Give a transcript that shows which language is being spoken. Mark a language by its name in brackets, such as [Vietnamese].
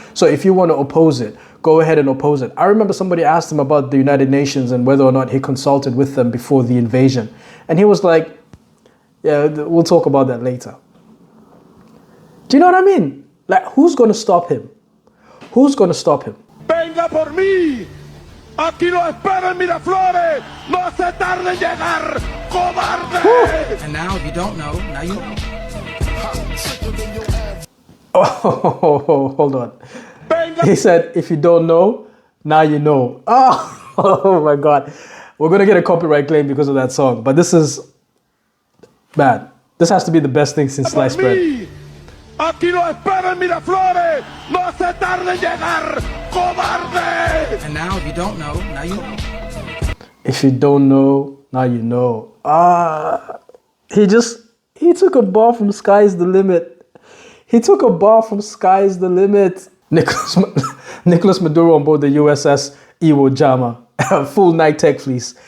[English] So if you want to oppose it, go ahead and oppose it. I remember somebody asked him about the United Nations and whether or not he consulted with them before the invasion. And he was like, yeah, we'll talk about that later. Do you know what I mean? Like, who's going to stop him? Who's going to stop him? [Spanish] Venga por mí. Aquí lo espera en Miraflores. No se tarde en llegar, cobarde. [English] And now, if you don't know, now you know. Oh, hold on. He said, if you don't know, now you know. Oh my God. We're going to get a copyright claim because of that song. But this is bad. This has to be the best thing since sliced bread. [Spanish] Aquí lo espera en Miraflores. No se tarde en llegar, cobarde. [English] And now, if you don't know, now you know. If you don't know, now you know. He took a ball from Sky's the Limit. He took a ball from Sky's the Limit. Nicolas Maduro on board the USS Iwo Jima, full night tech fleece.